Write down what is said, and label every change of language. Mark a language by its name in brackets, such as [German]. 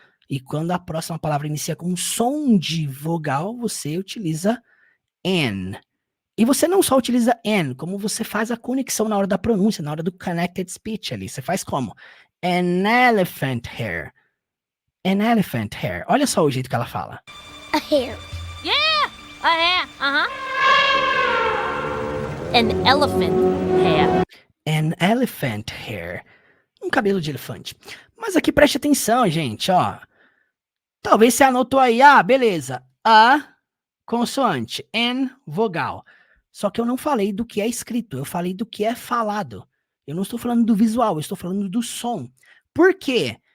[Portuguese] E quando a próxima palavra inicia com som de vogal, você utiliza an. E você não só utiliza an, como você faz a conexão na hora da pronúncia, na hora do connected speech ali. Você faz como? [English] An elephant hair. An elephant hair. [Portuguese] Olha só o jeito que ela fala. [English] A hair. Yeah, a hair, An elephant hair. An elephant hair. [Portuguese] Um cabelo de elefante. Mas aqui preste atenção, gente, ó. Talvez você anotou aí, beleza. A consoante, N vogal. Só que eu não falei do que é escrito, eu falei do que é falado. Eu não estou falando do visual, eu estou falando do som. Por quê?